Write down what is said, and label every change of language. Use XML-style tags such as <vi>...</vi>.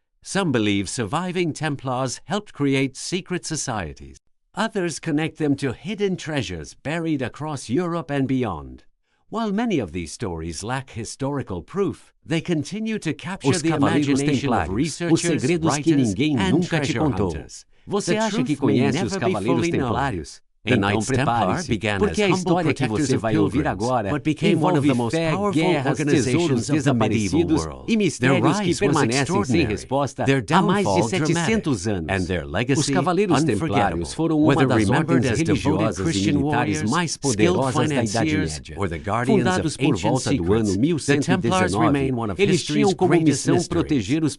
<en>Some believe surviving Templars helped create secret societies. Others connect them to hidden treasures buried across Europe and beyond. While many of these stories lack historical proof, they continue to capture the imagination of researchers, writers, and treasure hunters.</en> <pt>Você acha que conhece os Cavaleiros Templários?</pt> <en>The Knights Templar began as humble protectors of pilgrims, but became one of the most powerful organizations of the medieval world. Their rise was extraordinary, their downfall dramatic, and their legacy unforgettable. Whether remembered as devoted Christian warriors, skilled financiers, or the guardians of ancient secrets, the Templars remain one of history's greatest mysteries.</en>